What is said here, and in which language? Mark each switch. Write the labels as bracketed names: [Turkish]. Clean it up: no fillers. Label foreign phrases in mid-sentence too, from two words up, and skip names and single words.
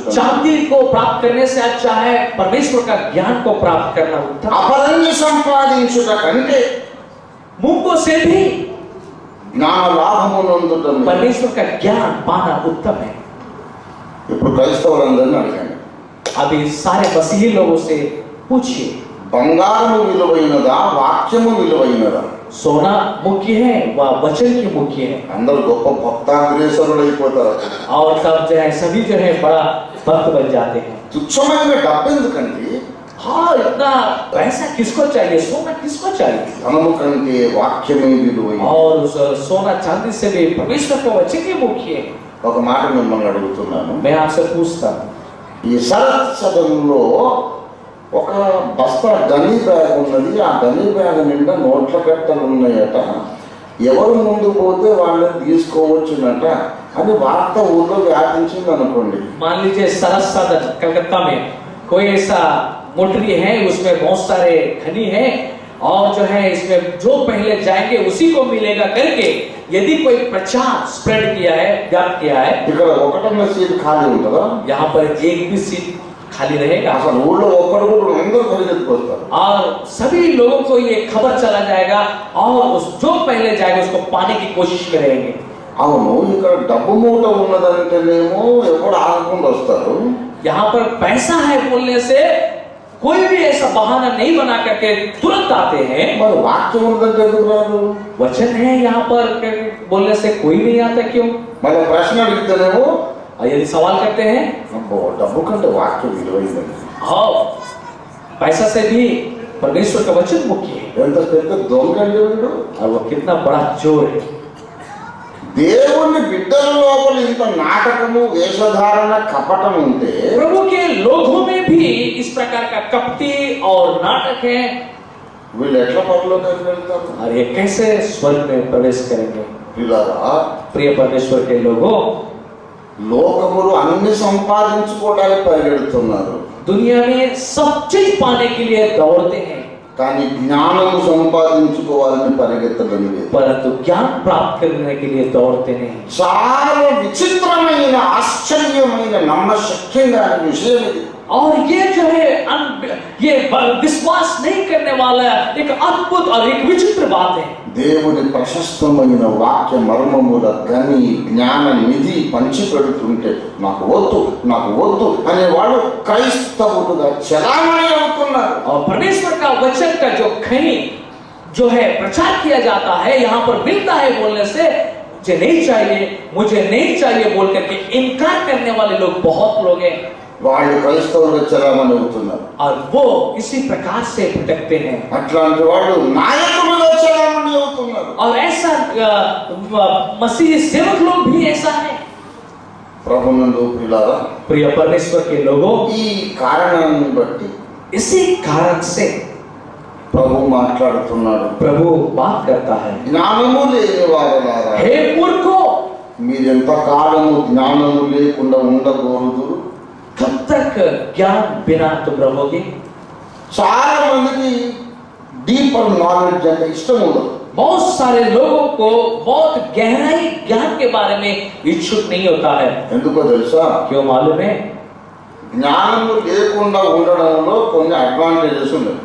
[Hindi] चांदी को प्राप्त करने से अच्छा है परमेश्वर का ज्ञान को प्राप्त करना उत्तम। [Telugu] అపరంజి సంపాదించుట కంటే [Hindi] मूंगों से भी [Telugu] జ్ఞాన లాభము నొందుట. [Hindi] परमेश्वर का ज्ञान पाना उत्तम है। [Telugu] ఇప్పుడు క్రైస్తవులందరినీ అడగండి, [Hindi] अभी सारे मसीही लोगों से पूछिए, [Telugu] బంగారము విలువైనదా, వాక్యము విలువైనదా? [Hindi] सोना मुख्य है व वचन की मुख्य है? [Telugu] అందరూ గొప్ప భక్తాగ్రేసరులు అయిపోతారు. [Hindi] और तब जो है सभी जो है बड़ा भक्त बन जाते हैं। [Telugu] తుచ్చమైన డబ్బు ఎందుకండి? [Hindi] हाँ, इतना पैसा किसको चाहिए, सोना किसको चाहिए? [Telugu] ధనము కంటే వాక్యమే విలువైనది. [Hindi] और सोना चांदी से भी परमेश्वर का वचन ही मुख्य है। [Telugu] ఒక మాట మిమ్మల్ని అడుగుతున్నాను, [Hindi] मैं आपसे पूछता हूँ, [Telugu] ఈ శరత్ సదనంలో ఒక బస్తా గనీ బ్యాగ్ ఉన్నది, ఆ గనీ బ్యాగ్ నిండా నోట్ల కట్టలు ఉన్నాయట, ఎవరు ముందు పోతే వాళ్ళని తీసుకోవచ్చునట అని వార్త ఊళ్ళో వ్యాపించింది అనుకోండి. [Hindi] मान लीजिए सरस सदन कलकत्ता में कोई ऐसा मोटरी है, उसमें बहुत सारे खनी है और जो है इसमें जो पहले जाएंगे उसी को मिलेगा करके यदि कोई प्रचार स्प्रेड किया है, व्याप्त किया है, [Telugu] ఇక్కడ ఒకటన్న సీట్ ఖాళీ ఉంటుందా? [Hindi] यहाँ पर एक भी सीट खाली रहेगा [Telugu] అసలు ఊళ్ళో ఒక్కడు కూడా అందరూ పరిగెత్తుకొస్తారు. [Hindi] और सभी लोगों को ये खबर चला जाएगा और जो पहले जाएगा उसको पाने की कोशिश में रहेंगे। [Telugu] అవును, ఇక్కడ డబ్బు మూట ఉన్నదంటేనేమో ఎవరు ఆగకుండా వస్తారు. [Hindi] यहाँ पर पैसा है बोलने से कोई भी ऐसा बहाना नहीं बना करके तुरंत आते हैं। [Telugu] మరి వాక్యం ఉన్నదంటే ఎందుకు రాదు? [Hindi] वचन है यहाँ पर बोलने से कोई नहीं आता, क्यों? [Telugu] మన ప్రశ్న అడిగితేనేమో [Hindi] और यदि सवाल करते हैं, [Telugu] అబ్బో డబ్బు కంటే వాక్యం విలువైందండి. [Hindi] हाँ, पैसा से भी परमेश्वर का वचन मुख्य है। [Telugu] ఎంత పెద్ద దొంగ అండి వీడు. [Hindi] और वो कितना बड़ा चोर है। [Telugu] దేవుని బిడ్డల లోపల ఇంత నాటకము వేషధారణ కపటం ఉంటే [Hindi] प्रभु के लोगों में भी इस प्रकार का कपटी और नाटक है, [Telugu] వీళ్ళు ఎట్లా పరలోకానికి వెళ్తారు? [Hindi] और ये कैसे स्वर्ग में प्रवेश करेंगे? [Telugu] పిల్లరా, [Hindi] प्रिय परमेश्वर के लोगों, [Telugu] లోకములు అన్ని సంపాదించుకోవడానికి పరిగెడుతున్నారు, [Hindi] दुनिया में सब चीज पाने के लिए दौड़ते हैं, [Telugu] కానీ జ్ఞానము సంపాదించుకోవాలని పరిగెత్తడం లేదు. [Hindi] परंतु ज्ञान प्राप्त करने के लिए दौड़ते नहीं। [Telugu] చాలా విచిత్రమైన ఆశ్చర్యమైన నమ్మశక్యంగా విషయం ఇది. [Hindi] और ये जो है ये विश्वास नहीं करने वाला एक अद्भुत और एक विचित्र बात है। [Telugu] దేవుని ప్రశస్తమైన వాక్య మర్మముల గని జ్ఞాన నిధి పంచి పెడుతుంటే నాకు వద్దు అనేవాళ్ళు క్రైస్తవులుగా చలామణి అవుతున్నారు. [Hindi] और परमेश्वर का वचन का जो खनी जो है प्रचार किया जाता है, यहाँ पर मिलता है बोलने से मुझे नहीं चाहिए बोल करके इनकार करने वाले लोग बहुत लोग हैं, [Telugu] వాళ్ళు క్రైస్తవులుగా చలామణి అవుతున్నారు. [Hindi] और वो इसी प्रकार से भटकते हैं। [Telugu] అట్లాంటి వాళ్ళు నాయకులుగా చలామణి అవుతున్నారు. [Hindi] और ऐसा मसीह सेवक लोग भी ऐसा है। [Telugu] ప్రభునందు ప్రియులారా, [Hindi] प्रिय परमेश्वर के लोगों, [Telugu] ఈ కారణాన్ని బట్టి [Hindi] इसी कारण से [Telugu] ప్రభు మాట్లాడుతున్నాడు. [Hindi] प्रभु बात करता है, [Telugu] జ్ఞానము లేని వారలారా, [Hindi] हे मूर्खों, [Telugu] మీరెంత కాలము జ్ఞానము లేకుండా ఉండకూడదు. [Hindi] कब तक ज्ञान बिना तुम रहोगे? [Telugu] చాలా మందికి [English] deeper knowledge [Telugu] అంటే ఇష్టం ఉండదు. [Hindi] बहुत सारे लोगों को बहुत गहराई ज्ञान के बारे में इच्छुक नहीं होता है। [Telugu] ఎందుకో తెలుసా? [Hindi] क्यों मालूम है? [Telugu] జ్ఞానము లేకుండా ఉండడంలో కొన్ని అడ్వాంటేజెస్ ఉన్నాయి.